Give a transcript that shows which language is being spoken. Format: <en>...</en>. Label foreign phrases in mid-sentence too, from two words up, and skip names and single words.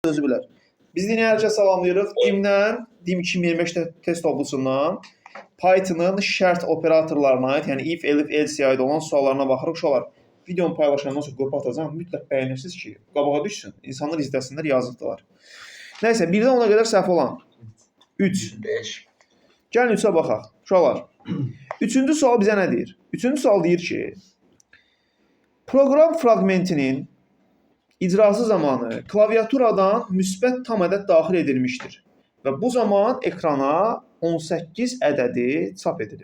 <az>Özü bilər. Biz dinləyicilərə salamlayırıq. DİM-dən, DİM 2025 test tablosundan Python'ın şərt operatorlarına aid, yəni if, elif, else aid olan suallarına baxırıq. Uşaqlar, videonu paylaşandan sonra qrupa atacağım. Mütləq bəyənirsiniz ki, qabağa düşsün. İnsanlar izləsinlər, yazıqdılar. Nəysə, 1-dən 10-a qədər səhv olan 3. 5. Gəlin 3-ə baxaq. Uşaqlar, 3-cü sual bizə nə deyir? 3-cü sual deyir ki, proqram fraqmentinin icrası zamanı klaviaturadan müsbət tam ədəd daxil edilmişdir və bu zaman ekrana 18 ədədi çap edilib.</az>